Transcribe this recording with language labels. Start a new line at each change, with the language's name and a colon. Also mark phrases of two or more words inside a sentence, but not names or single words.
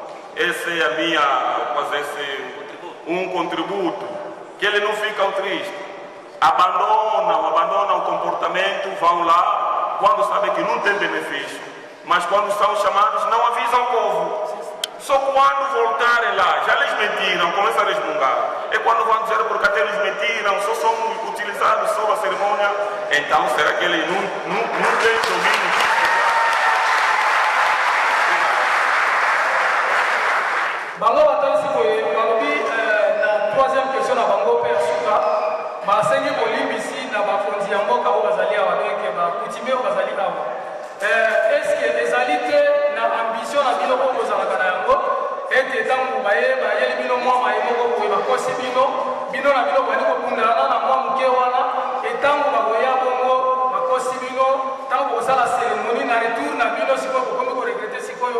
Portuguese: Essa é a minha, fazer um contributo, que eles não ficam tristes, abandonam o comportamento, vão lá, quando sabem que não tem benefício, mas quando são chamados não avisam o povo. Só quando voltarem lá, já lhes mentiram, começam a resmungar. É quando vão dizer porque até eles mentiram, só são utilizados sob a cerimônia. Então será que eles não têm domínio?
Lingala: Bango batansi boye balobi na
French: troisième question
Lingala: na bango pe asuka basengi kolimbisi na bakonzi ya mboka oyo bazali awa donke bakutime oyo bazali awa eske ezali te na ambition na bino oyo bozalaka na yango ete ntango bayeli bino mwa maye moko boye bakosi bino na bino bali kokundelana na mwa moke wana etango bakoya bongo bakosi bino ntango bozala cérémonie na retour na bino sikoyo bokomi koregrete sikoyo